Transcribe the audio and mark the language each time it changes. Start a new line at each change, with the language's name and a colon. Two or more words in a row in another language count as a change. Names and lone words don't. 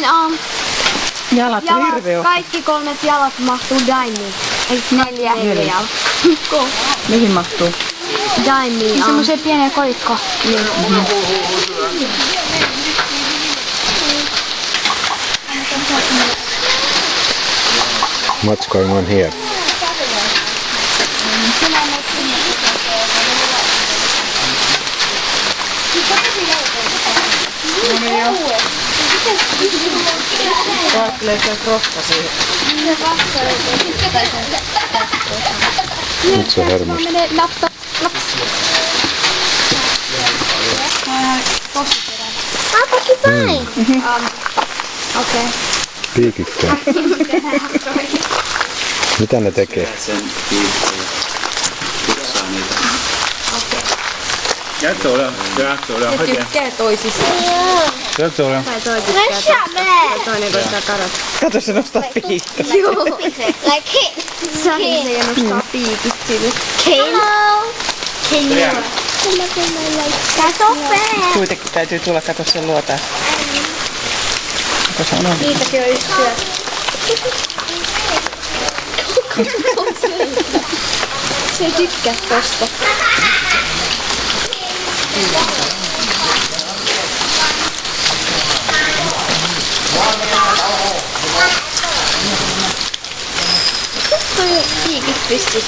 Finnish: Jalat on hirveä. kaikki 3 jalat mahtuu daimiin. Ei 4 jalat. Mihin mahtuu? Daimiin. Semmoiseen pieneen kolikkoon.
English: What's going on here?
Finnish: Kaattelee se roska siihen. Nyt se hermosti. Menee naps. Porcupine. Okei. Piikikkää. Mitä ne tekee?
Vietnamese: Nhớ chỗ nào, chỗ nào hết kìa.
Finnish: Tykkää toisista.
Vietnamese: Nhớ chỗ nào.
Finnish: Tai toi tykkää. Toinen koittaa karata. Kato se nostaa piikkiä.
English: Like hit.
Finnish: Sani se nostaa piikit sille.
English: Hello. Can you? That's so bad.
Finnish: Kuitenkin täytyy tulla kato sen luota. Kato se on. Niitäkin on yksi syö. Se ei tykkää tosta. Toi piikit pystyssä.